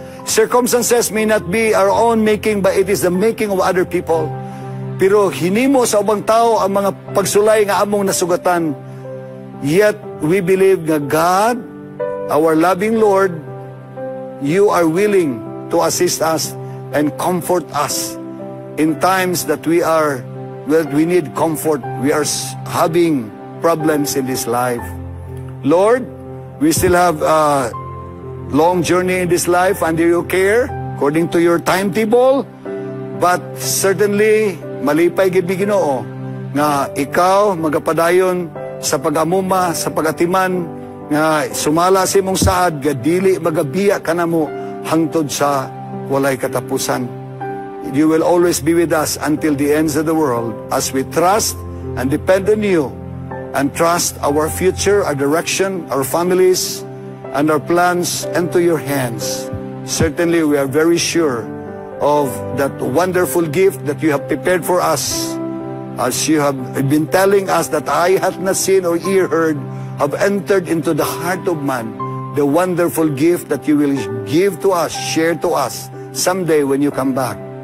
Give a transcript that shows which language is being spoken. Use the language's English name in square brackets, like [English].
[English] Circumstances may not be our own making, but it is the making of other people. [Cebuano] Pero hinimo sa ubang tao ang mga pagsulay nga among nasugatan. [English] Yet we believe nga God, our loving Lord, You are willing to assist us and comfort us in times that we are that we need comfort. We are having problems in this life. Lord, we still have a long journey in this life under your care, according to your timetable. But certainly, [Hiligaynon] malipay gid mi Ginoo nga ikaw magapadayon sa pag-amuma, sa pag-atiman, nga sumala sa imong saad, gadili magabiya ka na mo hangtod sa walay katapusan. [English] You will always be with us until the ends of the world as we trust and depend on you and trust our future, our direction, our families, and our plans into your hands. Certainly, we are very sure of that wonderful gift that you have prepared for us, as you have been telling us that eye hath not seen or ear heard, have entered into the heart of man, the wonderful gift that you will give to us, share to us someday when you come back.